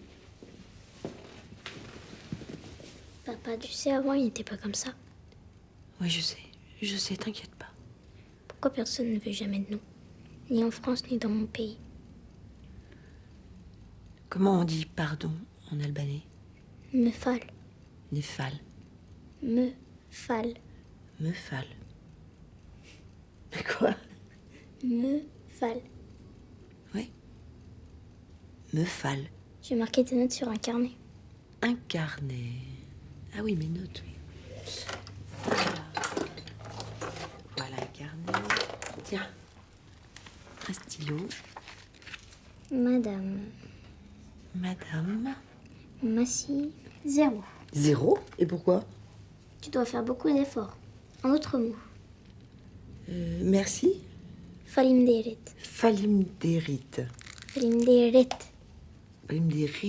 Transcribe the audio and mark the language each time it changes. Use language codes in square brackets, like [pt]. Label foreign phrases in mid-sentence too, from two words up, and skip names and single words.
[fr] Papa, tu sais, avant, il n'était pas comme ça. Oui, je sais, t'inquiète pas. Pourquoi personne ne veut jamais de nous? Ni en France, ni dans mon pays. Comment on dit pardon en albanais? [sq] Mefal. Nefal. Mefal. Mefal. [fr] Mais quoi? [sq] Mefal. [fr] Oui. Mefal. J'ai marqué tes notes sur un carnet. Un carnet. Ah oui, mes notes, oui. Voilà un carnet. Tiens. Un stylo. Madame. Madame. Massive. 0. 0? Et pourquoi? Tu dois faire beaucoup d'efforts. En autre mot. Merci. [sq] Falimderit. Falimderit. Falimderit. Falimderit.